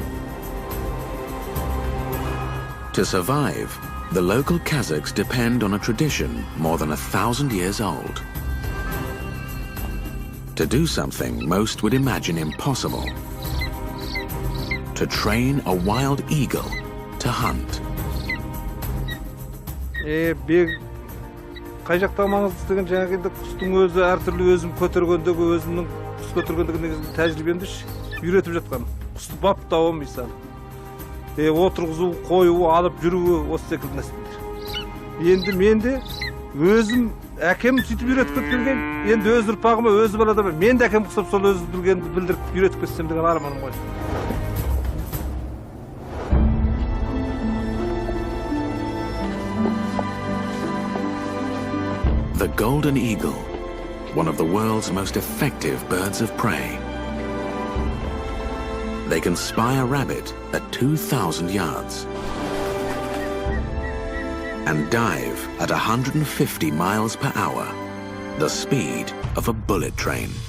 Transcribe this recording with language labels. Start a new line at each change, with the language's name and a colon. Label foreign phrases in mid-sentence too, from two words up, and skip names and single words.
English: To survive, the local Kazakhs depend on a tradition more than 1,000 years old. To do something most would imagine impossible. To train a wild eagle to hunt.
Kazakh: Қай жақта маңызды деген жаңағы енді құстың өзі әртүрлі өзім көтергендегі өзімнің құс көтергендегі негізгі тәжірибемді үйретіп жатқан. Құсты баптауы мысалы. Отырғызу, қою, алып жүруі осы секілді нәрселер. Енді мен де өзім әкем сөйтіп үйретіп кеткен, енді өз ұрпағыма, өз баладама мен де әкем құсап сол өз білгенді білдіріп үйретіп кетсем деген арманым ғой.
English: The golden eagle, one of the world's most effective birds of prey. They can spy a rabbit at 2,000 yards and dive at 150 miles per hour, the speed of a bullet train.